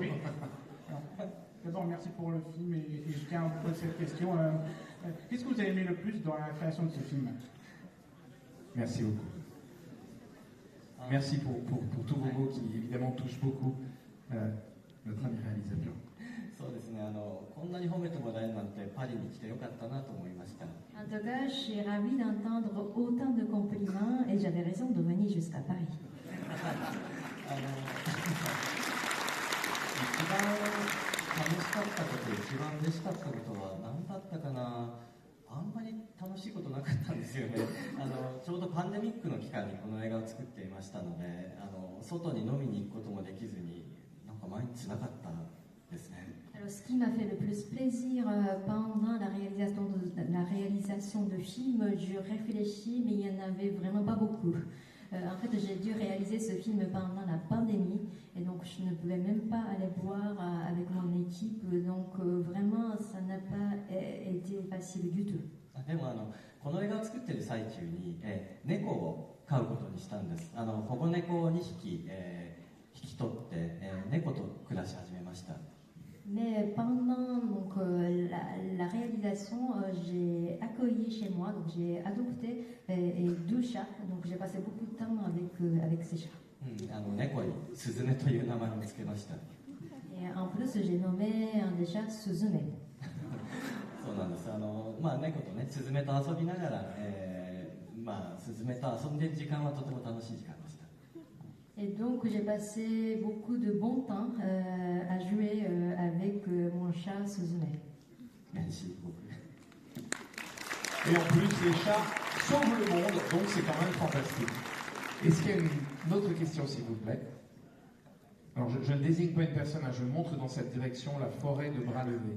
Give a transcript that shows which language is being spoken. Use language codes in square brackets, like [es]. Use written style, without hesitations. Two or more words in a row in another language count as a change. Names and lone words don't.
[fr] D'abord, merci pour le film et je tiens à vous poser cette question. Qu'est-ce que vous avez aimé le plus dans la création de ce film? Merci beaucoup. Merci pour tous vos mots qui évidemment touchent beaucoup notre ami réalisateur. [ja] そうですね、こんなに褒めてもらえるなんてパリに来てよかったなと思いました。 [fr] En tout cas, je suis ravie d'entendre autant de compliments et j'avais raison de venir jusqu'à Paris. [ja] 一番楽しかったこと、一番嬉しかったことは何だったかな。あんまり楽しいことなかったんですよね。ちょうどパンデミックの期間にこの映画を作っていましたので、外に飲みに行くこともできずに、なんか毎日なかったですね。 [fr] Alors, ce qui m'a fait le plus plaisir pendant la réalisation de film, je réfléchis, mais il n'y en avait vraiment pas beaucoup. En fait, j'ai dû réaliser ce film pendant la pandémie, et donc je ne pouvais même pas aller boire avec mon équipe, donc vraiment, ça n'a pas été facile du tout. [ja] でもこの映画を作っている最中に猫を飼うことにしたんです。保護猫を2匹、引き取って、猫と暮らし始めました。 [fr] Mais pendant donc, la réalisation, j'ai accueilli chez moi, donc j'ai adopté deux chats, donc j'ai passé beaucoup de temps avec ces chats. [ja] 猫にスズメという名前をつけました。 [fr] Et en plus, j'ai nommé un des chats Suzume. [ja] そうなんです。猫とね、スズメと遊びながら、スズメと遊んでる時間はとても楽しい時間でした。 [fr] Et donc j'ai passé beaucoup de bon temps à jouer avec mon chat Suzume. Merci beaucoup. Et en plus, les chats sauvent le monde, donc c'est quand même fantastique. Est-ce qu'il y a une autre question, s'il vous plaît? Alors, je ne désigne pas une personne, je montre dans cette direction la forêt de bras levés.